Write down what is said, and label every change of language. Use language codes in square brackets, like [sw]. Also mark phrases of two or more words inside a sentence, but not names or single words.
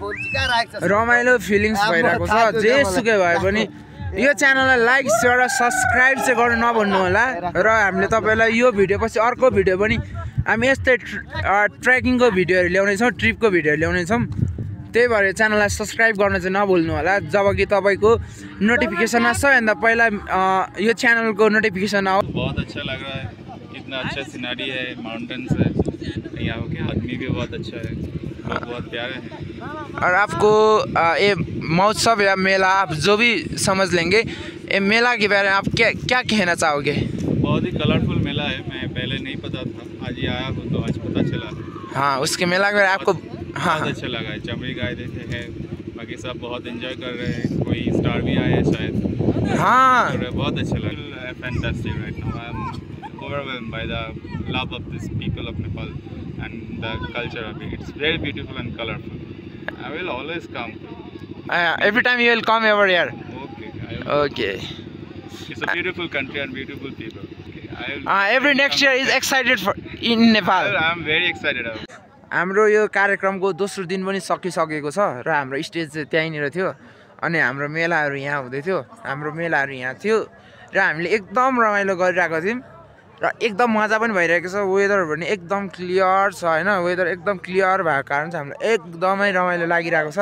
[ne] रमाइलो फिलिङ्स भइरहेको छ जेसुकै भए पनि यो च्यानललाई [en] like share [ne] र सब्सक्राइब चाहिँ गर्नु नभन्नु होला र हामीले तपाईँलाई यो भिडियो पछि अर्को भिडियो पनि हामी यस्तै ट्रेकिङको भिडियोहरू ल्याउनेछौँ ट्रिपको भिडियोहरू ल्याउनेछौँ त्यही भएर च्यानललाई सब्सक्राइब गर्न चाहिँ नभुल्नु होला जब कि तपाईँको नोटिफिकेसन आउँछ सबैभन्दा पहिला यो च्यानलको नोटिफिकेसन आओ [hi] बहुत अच्छा लग रहा है इतना अच्छा सिनेरी है माउंटेन्स है यहाँ के आदमी भी बहुत अच्छा है बहुत प्यारे हैं और आपको ये महोत्सव या मेला आप जो भी समझ लेंगे ये मेला के बारे में आप क्या कहना चाहोगे बहुत ही कलरफुल मेला है मैं पहले नहीं पता था आज ही आया हूँ तो आज पता चला हाँ उसके मेला के बारे में आपको बहुत अच्छा लगा है चमड़ी गाय देखे हैं बाकी सब बहुत एंजॉय कर रहे हैं कोई स्टार भी आए हैं शायद हाँ बहुत अच्छा लगा [en] fantastic right now I am overwhelmed by the love of these people of Nepal and the culture of it. It's very beautiful and colorful. I will always come. Every time you will come over here. Okay. It's a beautiful country and beautiful people. Every next year is excited for in Nepal. I am very excited. [ne] हाम्रो यो कार्यक्रमको दोस्रो दिन पनि सकिसकेको छ र हाम्रो स्टेज चाहिँ त्यहीँनिर थियो अनि हाम्रो मेलाहरू यहाँ हुँदै थियो हाम्रो मेलाहरू यहाँ थियो र हामीले एकदम रमाइलो गरिरहेको थियौँ र एकदम मजा पनि भइरहेको छ वेदर पनि एकदम क्लियर छ होइन वेदर एकदम क्लियर भएको कारण चाहिँ हामीलाई एकदमै रमाइलो लागिरहेको छ